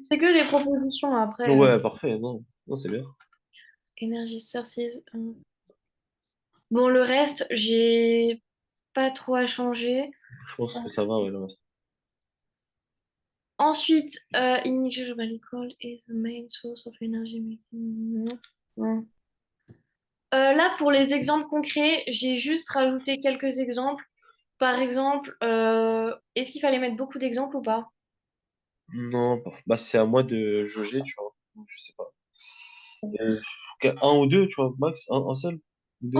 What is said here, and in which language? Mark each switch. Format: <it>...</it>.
<fr>C'est que des propositions après. Ouais, parfait. Non, non, c'est bien.</fr> <en>Energy sources.</en> <fr>Bon, le reste, j'ai pas trop à changer. Je pense que ça va, ouais, le reste. Ensuite,</fr> <en>initial molecule is the main source of energy making.</en> <fr>Non. Là, pour les exemples concrets, j'ai juste rajouté quelques exemples. Par exemple, est-ce qu'il fallait mettre beaucoup d'exemples ou pas? Non, bah, c'est à moi de jauger, tu vois. Je sais pas. Euh, un ou deux, tu vois, max, un seul ou deux.</fr>